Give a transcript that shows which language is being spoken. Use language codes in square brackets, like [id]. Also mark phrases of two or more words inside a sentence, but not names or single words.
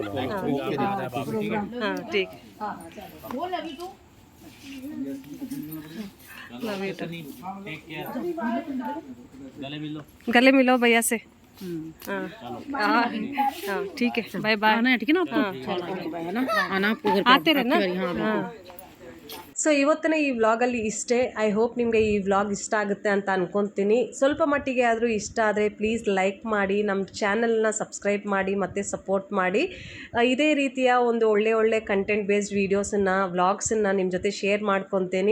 [hi] हाँ ठीक है. बोल अभी तू [en] love you. [hi] गले मिलो भैया से. हाँ हाँ हाँ ठीक है बाय बाय. ठीक है ना आना [kn] ಆತೆ ಹಾಂ. ಸೊ ಇವತ್ತಿನ ಈ ವ್ಲಾಗಲ್ಲಿ ಇಷ್ಟೇ. [en] I hope [kn] ನಿಮಗೆ ಈ ವ್ಲಾಗ್ ಇಷ್ಟ ಆಗುತ್ತೆ ಅಂತ ಅಂದ್ಕೊತೀನಿ. ಸ್ವಲ್ಪ ಮಟ್ಟಿಗೆ ಆದರೂ ಇಷ್ಟ ಆದರೆ [en] please like [kn] ಮಾಡಿ, ನಮ್ಮ ಚಾನಲ್ನ ಸಬ್ಸ್ಕ್ರೈಬ್ ಮಾಡಿ ಮತ್ತು ಸಪೋರ್ಟ್ ಮಾಡಿ. ಇದೇ ರೀತಿಯ ಒಂದು ಒಳ್ಳೆ [en] content based [kn] ವೀಡಿಯೋಸನ್ನು ವ್ಲಾಗ್ಸನ್ನು ನಿಮ್ಮ ಜೊತೆ ಶೇರ್ ಮಾಡ್ಕೊತೀನಿ.